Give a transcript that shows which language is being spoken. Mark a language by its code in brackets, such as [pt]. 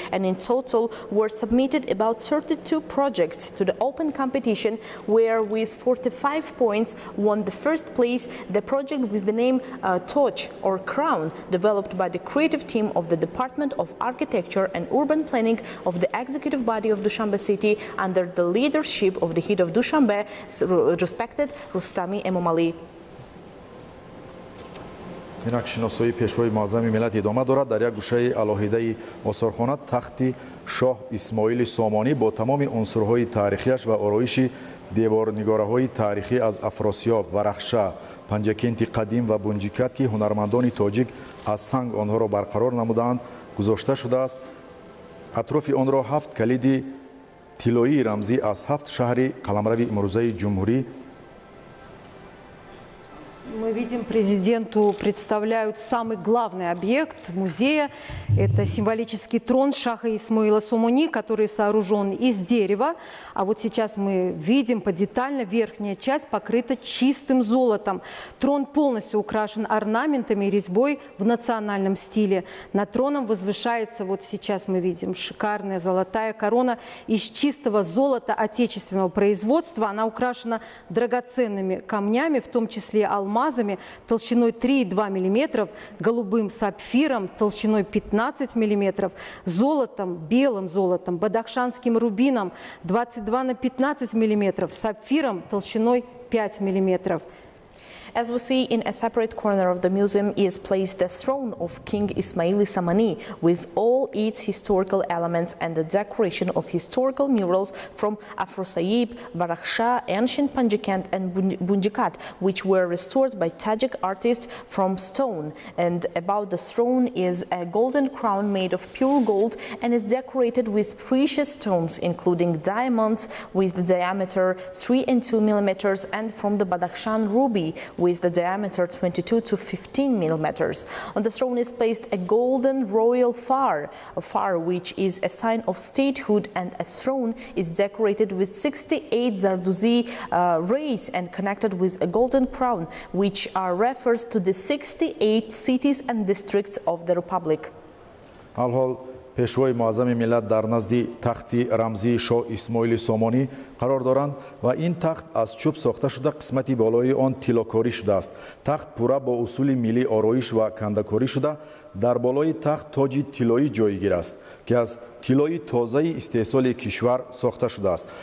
[en] And in total were submitted about 32 projects to the open competition, where with 45 points won the first place the project with the name Toj or Crown, developed by the creative team of the Department of Architecture and Urban Planning of the executive body of Dushanbe city under the leadership of the head of Dushanbe, respected Rustami Emomali. [tg] инак шиносоии пешвои муаззами миллат идома дорад. дар як гӯшаи алоҳидаи осорхона тахти шоҳ исмоили сомонӣ бо тамоми унсурҳои таърихияш ва ороиши деворнигораҳои таърихӣ аз афросиёб, варахша, панҷакенти қадим ва бунҷикат, ки ҳунармандони тоҷик аз санг онҳоро барқарор намудаанд, гузошта шудааст. атрофи онро ҳафт калиди тиллоии рамзӣ аз ҳафт шаҳри қаламрави имрӯзаи ҷумҳурӣ. [ru] Мы видим, президенту представляют самый главный объект музея. Это символический трон Шаха Исмаила Сомони, который сооружен из дерева. А вот сейчас мы видим подетально, верхняя часть покрыта чистым золотом. Трон полностью украшен орнаментами и резьбой в национальном стиле. Над троном возвышается, вот сейчас мы видим, шикарная золотая корона из чистого золота отечественного производства. Она украшена драгоценными камнями, в том числе алмазами, толщиной 3,2 мм, голубым сапфиром толщиной 15 мм, золотом, белым золотом, бадахшанским рубином 22 на 15 мм, сапфиром толщиной 5 мм. [en] As we see, in a separate corner of the museum is placed the throne of King Ismail Samani with all its historical elements and the decoration of historical murals from Afrosaib, Varakhsha, ancient Panjikent and Bunjikat, which were restored by Tajik artists from stone. And about the throne is a golden crown made of pure gold and is decorated with precious stones, including diamonds with the diameter 3 and 2 millimeters and from the Badakhshan ruby with the diameter 22 to 15 millimeters. On the throne is placed a golden royal phare, which is a sign of statehood, and a throne is decorated with 68 Zardozi rays and connected with a golden crown, which refers to the 68 cities and districts of the Republic. [tg] алҳол пешвои муаззами миллат дар назди тахти рамзии шоҳ исмоили сомонӣ қарор доранд ва ин тахт аз чӯб сохта шуда қисмати болои он тилокорӣ шудааст. Тахт пурра бо усули миллӣ ороиш ва кандакорӣ шуда дар болои тахт тоҷи тиллоӣ ҷойгир аст ки аз тиллои тозаи истеҳсоли кишвар сохта шудааст.